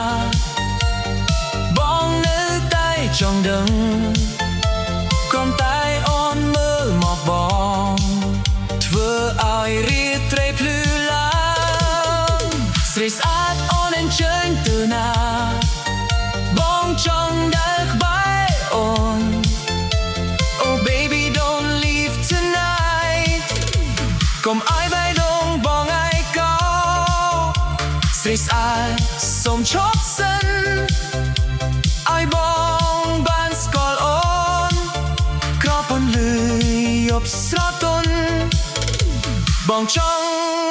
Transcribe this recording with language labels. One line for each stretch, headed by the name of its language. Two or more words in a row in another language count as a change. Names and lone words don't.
Khmer: បងនៅតែចង់ដឹងគ្រាន់តែអូនមើលមកបងធ្វើ ឲ្យរាត្រីភ្លឺឡើងស្រីស្អាតអូនអញ្ជើញទៅ ណាបងចង់ដើរក្បែរអូន
English: Oh baby don't leave tonight
Khmer: កុំឲ្យបេះដូងបងឲ្យកោស្រីស្អាតសូមឈប់សិនឲ្យបងបានស្គាល់អូនក្រោមពន្លឺយប់ស្រទន់បងចង់